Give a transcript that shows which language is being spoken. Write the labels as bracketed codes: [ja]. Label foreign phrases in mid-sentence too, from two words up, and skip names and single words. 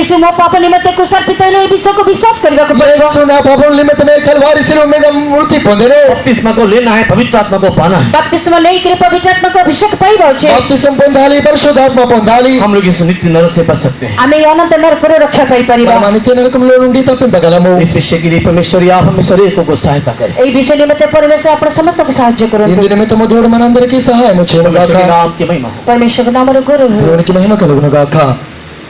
[or] ଯୀଶୁ ମୋ ପାପ ନିମନ୍ତେ କୁଶର୍ପିତ ହେଲେ ଏହି ବିଷୟକୁ ବିଶ୍ୱାସ କରିବାକୁ ପଡ଼ିବ। [te] యేసు నా పాపం నిమిత్తమే కల్వారి శిలువ మీద మృతి పొందెను। [hi] बपतिस्मा को लेना है, पवित्र आत्मा को पाना है। [or] ବାପ୍ତିସ୍ମ ନେଇକରି ପବିତ୍ର ଆତ୍ମାକୁ ଅଭିଷେକ ପାଇବା ଉଚିତ। [te] బాప్తిసం పొందాలి, పరిశుద్ధాత్మ పొందాలి। [hi] हम लोग इस नित्य नरक से बच सकते हैं। [or] ଆମେ ଏହି ଅନନ୍ତ ନରକରୁ ରକ୍ଷା ପାଇପାରିବା। [te] మనం నిత్య నరకంలో నుండి తప్పింపగలము। [hi] इस विषय के लिए परमेश्वर आप हमें सभी को सहायता करे। [or] ଏହି ବିଷୟ ନିମନ୍ତେ ପରମେଶ୍ୱର ଆପଣ ସମସ୍ତଙ୍କୁ ସାହାଯ୍ୟ କରନ୍ତୁ। [te] ఇందు నిమిత్తము దేవుడు మనందరికీ సహాయము చేయను గాక। [hi] परमेश्वर के नाम की महिमा हो। [or] ପରମେଶ୍ୱରଙ୍କ ନାମର ଗୌରବ ହେଉ। [te] దేవునికి మహిమ కలుగును గాక।